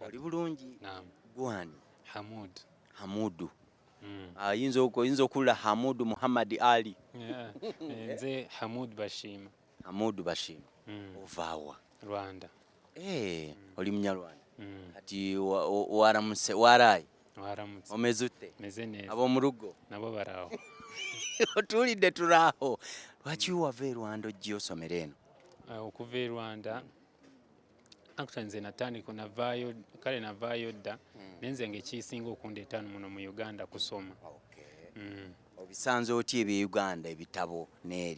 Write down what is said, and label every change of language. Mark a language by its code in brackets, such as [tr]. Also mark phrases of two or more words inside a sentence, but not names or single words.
[lg] Oli bulungi? Naam. Gwani? Hamudu. Yinza okulula Hamudu Muhammad Ali. Nze Hamud Bashima. Hamudu Bashima. Ovaawa? Rwanda. Oli Munyarwanda. Kati [rw] waramutse warayi? Waramutse. Omeze ute? Meze neza. Ab'omu rugo? Nabo baraho. [lg] Otulidde turaho. Lwaki wava e Rwanda ojja osomera eno? Okuva e Rwanda actually nze natandika navaayo dda nenze ng'ekisinga okundeeta muno mu Uganda kusoma. Obisanze otya ebye Uganda ebitabo n'eri?